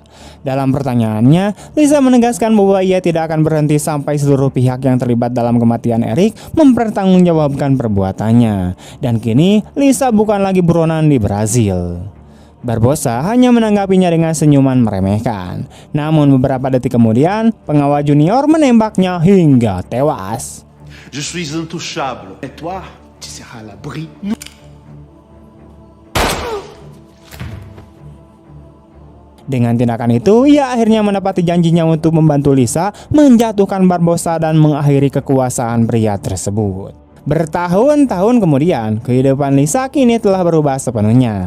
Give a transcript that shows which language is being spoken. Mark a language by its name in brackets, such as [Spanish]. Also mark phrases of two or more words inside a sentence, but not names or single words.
[Indonesian] Dalam pertanyaannya, Lisa menegaskan bahwa ia tidak akan berhenti sampai seluruh pihak yang terlibat dalam kematian Eric mempertanggungjawabkan perbuatannya. Dan kini, Lisa bukan lagi buronan di Brazil. Barbosa hanya menanggapinya dengan senyuman meremehkan. Namun beberapa detik kemudian, pengawal junior menembaknya hingga tewas. [French] Je suis intouchable. Et toi, tu seras à l'abri. [Indonesian] Dengan tindakan itu, ia akhirnya menepati janjinya untuk membantu Lisa menjatuhkan Barbosa dan mengakhiri kekuasaan pria tersebut. Bertahun-tahun kemudian, kehidupan Lisa kini telah berubah sepenuhnya.